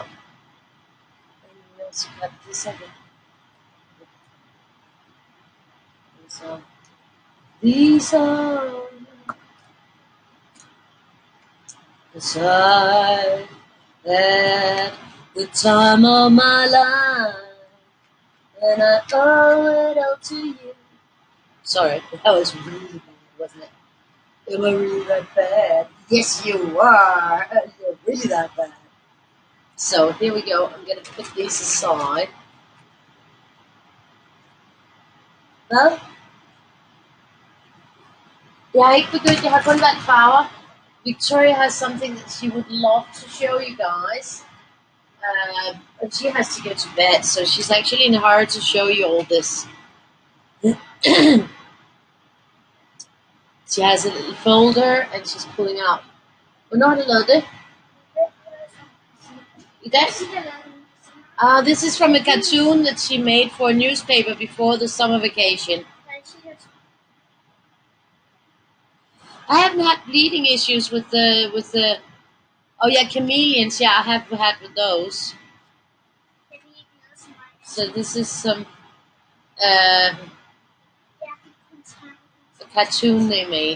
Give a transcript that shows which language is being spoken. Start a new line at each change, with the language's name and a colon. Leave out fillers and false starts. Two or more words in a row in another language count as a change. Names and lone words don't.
English: And we also got this other. So these are the side at the time of my life, and I owe it all to you. Sorry, that was really bad, wasn't it? Am I really that bad? Yes, you are. You're really that bad. So here we go. I'm going to put these aside.
Danish: Hvad? Jeg har ikke begyndt. Jeg har kun valgt farver.
English: Victoria has something that she would love to show you guys. But she has to go to bed, so she's actually in a hurry to show you all this. She has a little folder and she's pulling out.
Danish: Hvornår har du lavet det? I dag?
English: This is from a cartoon that she made for a newspaper before the summer vacation. I haven't had bleeding issues with the. Oh yeah, chameleons. Yeah, I have had with those. So this is some a cartoon they made.